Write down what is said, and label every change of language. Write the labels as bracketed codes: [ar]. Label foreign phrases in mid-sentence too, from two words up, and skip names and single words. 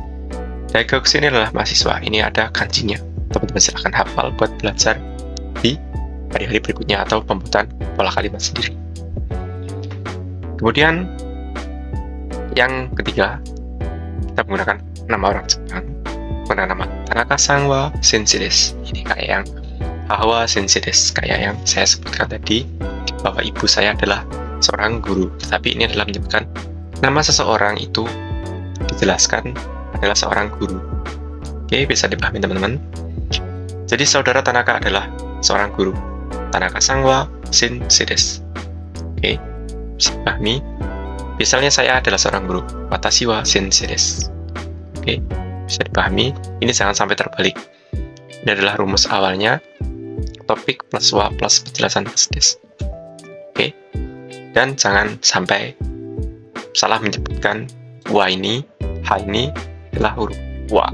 [id] Daigakushi ini adalah mahasiswa. Ini ada kanjinya. Teman-teman silahkan hafal buat belajar di hari-hari berikutnya atau pembuatan pola kalimat sendiri. Kemudian yang ketiga, kita menggunakan nama orang Jepang, menggunakan nama [ja] 田中さんは先生です. [id] Ini kayak yang [ja] はわ先生です, [id] kayak yang saya sebutkan tadi, bahwa ibu saya adalah seorang guru. Tetapi ini adalah menyebutkan nama seseorang itu dijelaskan adalah seorang guru. Oke, bisa dipahami teman-teman. Jadi saudara Tanaka adalah seorang guru. [ja] 田中さんは先生です. [id] Oke, bisa dipahami. Misalnya saya adalah seorang guru, [ja] 私は先生です. [id] Oke, bisa dipahami. Ini jangan sampai terbalik. Ini adalah rumus awalnya, topik plus wa plus penjelasan plus des. Oke, dan jangan sampai salah menyebutkan wa ini, ha ini adalah huruf wa.